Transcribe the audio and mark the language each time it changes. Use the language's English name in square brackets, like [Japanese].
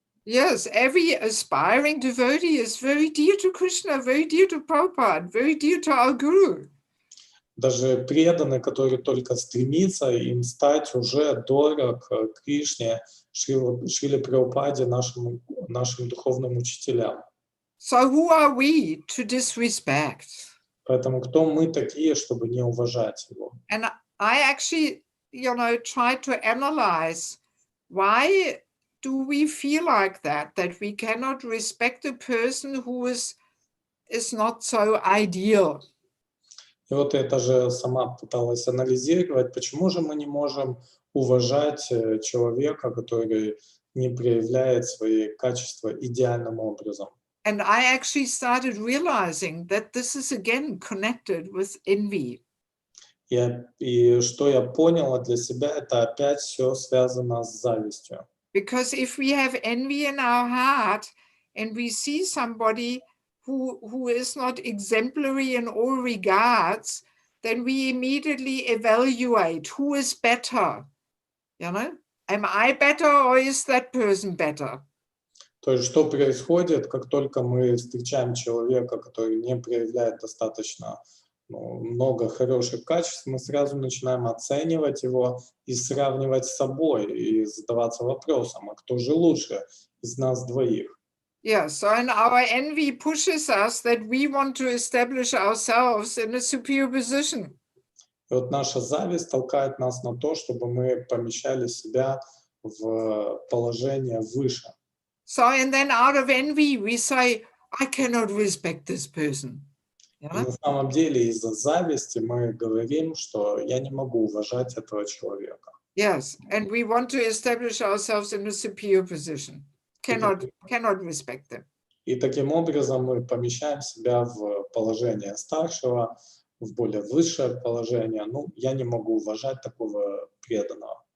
[English] Yes, every aspiring devotee is very dear to Krishna, very dear to Prabhupada, very dear to our Guru. [Russian] Даже преданный, который только стремится им стать, уже дорог Кришне, Шриле Прабхупаде, нашим духовным учителям. [English] So who are we to disrespect? [Russian] Поэтому кто мы такие, чтобы не уважать его? [English] And I actually, try to analyze why do we feel like that we cannot respect a person who is not so ideal. [Russian] И вот это же сама пыталась анализировать, почему же мы не можем уважать человека, который не проявляет свои качества идеальным образом. [English] And I actually started realizing that this is again connected with envy. [Russian] И что я поняла для себя, это опять все связано с завистью. [English] Because if we have envy in our heart and we see somebody who is not exemplary in all regards, then we immediately evaluate who is better. Am I better or is that person better? [Russian] То есть что происходит, как только мы встречаем человека, который не проявляет достаточно много хороших качеств, мы сразу начинаем оценивать его и сравнивать с собой, и задаваться вопросом, а кто же лучше из нас двоих? [English] Yeah, so and our envy pushes us that we want to establish ourselves in a superior position. [Russian] И вот наша зависть толкает нас на то, чтобы мы помещали себя в положение выше. [English] So and then out of envy we say, I cannot respect this person. [Russian] И на самом деле из-за зависти мы говорим, что я не могу уважать этого человека. [English] Yes, and we want to establish ourselves in a superior position. Cannot respect them. [Russian] И таким образом мы помещаем себя в положение старшего, в более высшее положение. Я не могу уважать такого преданного.